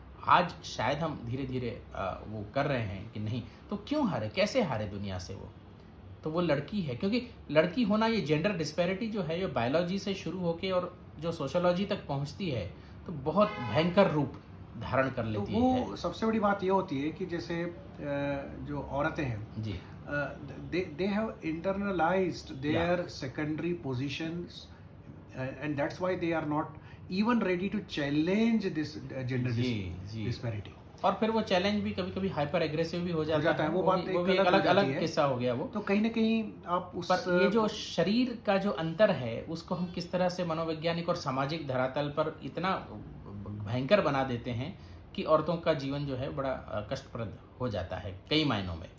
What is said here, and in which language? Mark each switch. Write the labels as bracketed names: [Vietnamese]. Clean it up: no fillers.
[Hindi] आज शायद हम धीरे धीरे वो कर रहे हैं कि नहीं, तो क्यों हारे, कैसे हारे दुनिया से वो। तो वो लड़की है, क्योंकि लड़की होना, ये जेंडर डिस्पैरिटी जो है, ये बायोलॉजी से शुरू होके और जो सोशियोलॉजी तक पहुंचती है तो बहुत भयंकर रूप धारण कर तो लेती है। वो सबसे बड़ी बात ये होती है कि जैसे जो औरतें हैं, जी [English] they have internalized their secondary positions, and that's why they are not even ready to challenge this gender [Hindi] ji [English] disparity. [Hindi] और फिर वो चैलेंज भी कभी कभी हाइपर एग्रेसिव भी हो जाता है। वो बात वो भी एक एक अलग हो अलग जाती है। किस्सा हो गया वो। तो कहीं ना कहीं आप उस पर ये जो शरीर का जो अंतर है उसको हम किस तरह से मनोवैज्ञानिक और सामाजिक धरातल पर इतना भयंकर बना देते हैं कि औरतों का जीवन जो है बड़ा कष्टप्रद हो जाता है कई मायनों में,